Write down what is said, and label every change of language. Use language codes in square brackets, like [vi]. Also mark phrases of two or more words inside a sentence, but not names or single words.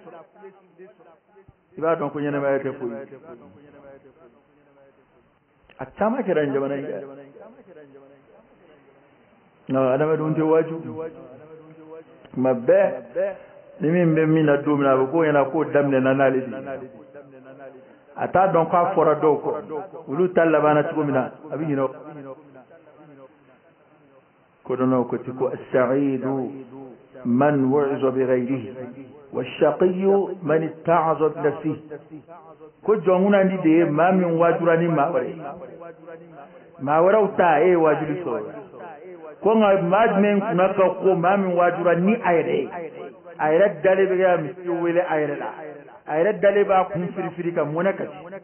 [bm] i b'a dɔn ko ɲɛnamaya tɛ foyi a caman kɛra nin jamana in kan adamadenw tɛ waaju tuma bɛɛ ni min bɛ min na don min na a bɛ k'o ɲɛna k'o daminɛna n'ale de a t'a dɔn k'a fɔra dɔw kɔ olu ta labanna cogo min na a bɛ ɲinɛ ko dɔnna ko ten ko [ar] السعيد من وعظ بغيره والشقي من اتعظ بنفسه [bm] ko jɔnkunandi de ye maa min waajura ni maa wɛrɛ maa wɛrɛw ta e ye waajuli sɔrɔ ko nka maa jumɛn kunna ka ko maa min waajura ni a yɛrɛ ye a yɛrɛ dalen bɛ ka misi wele a yɛrɛ la a yɛrɛ dalen b'a kun firifiri ka mɔnɛ kasi